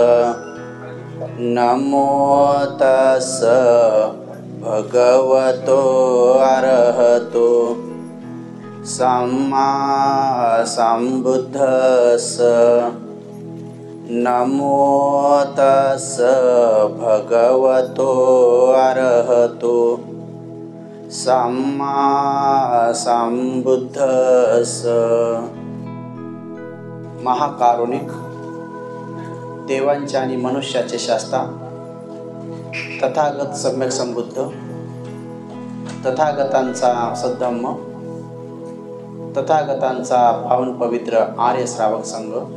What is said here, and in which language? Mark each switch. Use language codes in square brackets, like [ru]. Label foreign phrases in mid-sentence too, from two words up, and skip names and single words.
[pi] नमो तस् भगवतो अरहतो सम्मा सम्बुद्धस्स। नमो तस् भगवतो अरहतो सम्मा सम्बुद्धस्स। [mr] महाकारुणिक, देवांचे आणि मनुष्याचे शास्ता, तथागत सम्यक संबुद्ध, तथागतांचा सद्धम्म, तथागतांचा पावन पवित्र आर्य श्रावक संघ,